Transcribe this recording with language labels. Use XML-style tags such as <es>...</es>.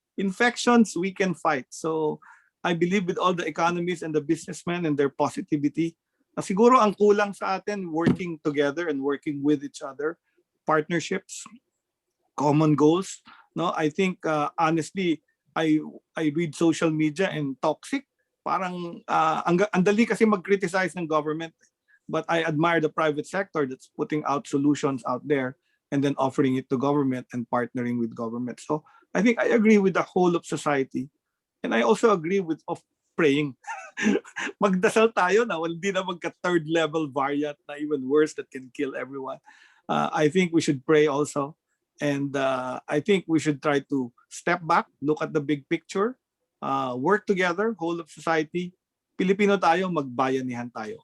<en>Infections, we can fight. So I believe with all the economies and the businessmen and their positivity,</en> <tl>na siguro ang kulang sa atin,</tl> <en>working together and working with each other, partnerships, common goals. No, I think honestly, I read social media and toxic.</en> <tl>Parang ang dali kasi mag-criticize ng government.</tl> <en>But I admire the private sector that's putting out solutions out there and then offering it to government and partnering with government. So I think I agree with the whole of society. And I also agree with praying.</en> <tl>Magdasal tayo na hindi na magka</tl> <en>third level variant na even worse that can kill everyone. I think we should pray also. And I think we should try to step back, look at the big picture, work together, whole of society.</en> <tl>Pilipino tayo, magbayanihan tayo.</tl>